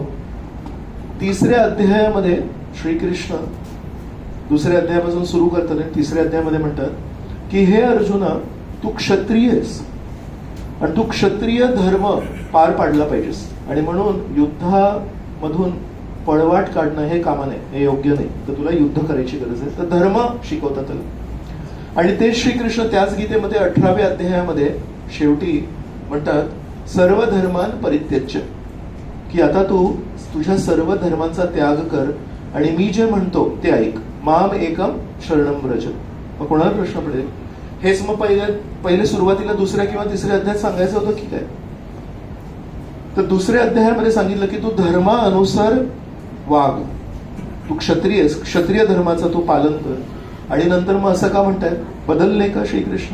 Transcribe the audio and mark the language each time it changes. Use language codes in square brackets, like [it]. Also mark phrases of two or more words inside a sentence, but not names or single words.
[mr] 3ऱ्या अध्यायामध्ये श्रीकृष्ण 2ऱ्या अध्यायापासून सुरू करताना 3ऱ्या अध्यायामध्ये म्हणतात की हे अर्जुना, तू क्षत्रिय आहेस आणि तू क्षत्रिय धर्म पार पाडला पाहिजेस, आणि म्हणून युद्धामधून पळवाट काढणं हे कामा नाही, हे योग्य नाही. तर तुला युद्ध करायची गरज आहे. तर धर्म शिकवतात त्याला. आणि ते श्रीकृष्ण त्याच गीतेमध्ये 18व्या अध्यायामध्ये शेवटी म्हणतात [sa] सर्व धर्मान परित्यज्य, [mr] की आता तू तुझ्या सर्व धर्मांचा त्याग कर आणि मी जे म्हणतो ते ऐक. [sa] माम एकम शरणम व्रज. [mr] मग कोणाला प्रश्न पडेल, हेच मग पहिले सुरुवातीला दुसऱ्या किंवा तिसऱ्या अध्यायात सांगायचं होतं की काय? तर दुसऱ्या अध्यायामध्ये सांगितलं की तू धर्मानुसार वाग, तू क्षत्रिय, क्षत्रिय धर्माचं तू पालन कर. आणि नंतर मग असं का म्हणतायत, बदलले का श्रीकृष्ण?